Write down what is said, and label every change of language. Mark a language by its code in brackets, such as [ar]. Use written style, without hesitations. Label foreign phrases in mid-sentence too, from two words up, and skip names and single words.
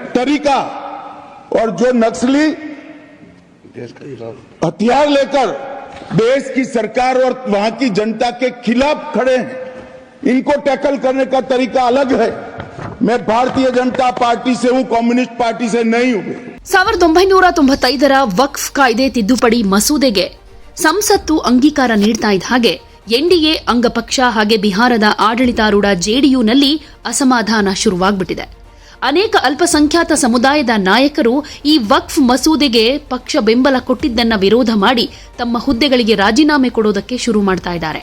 [hi] तरीका और जो नक्सली हथियार लेकर देश की सरकार और वहां की जनता के खिलाफ खड़े हैं, इनको टैकल करने का तरीका अलग है। मैं भारतीय जनता पार्टी से हूं, कम्युनिस्ट पार्टी से नहीं हूं। [kn] 1995ರ ವಕ್ಫ್ ಕಾಯ್ದೆ ತಿದ್ದುಪಡಿ ಮಸೂದೆಗೆ ಸಂಸತ್ತು ಅಂಗೀಕಾರ ನೀಡ್ತಾ ಇದ್ದ ಹಾಗೆ ಎನ್ಡಿಎ ಅಂಗಪಕ್ಷ ಹಾಗೆ ಬಿಹಾರದ ಆಡಳಿತಾರೂಢ ಜೆಡಿಯುನಲ್ಲಿ ಅಸಮಾಧಾನ ಶುರುವಾಗ್ಬಿಟ್ಟಿದೆ. ಅನೇಕ ಅಲ್ಪಸಂಖ್ಯಾತ ಸಮುದಾಯದ ನಾಯಕರು ಈ ವಕ್ಫ್ ಮಸೂದೆಗೆ ಪಕ್ಷ ಬೆಂಬಲ ಕೊಟ್ಟಿದ್ದನ್ನ ವಿರೋಧ ಮಾಡಿ ತಮ್ಮ ಹುದ್ದೆಗಳಿಗೆ ರಾಜೀನಾಮೆ ಕೊಡೋದಕ್ಕೆ ಶುರು ಮಾಡ್ತಾ ಇದ್ದಾರೆ.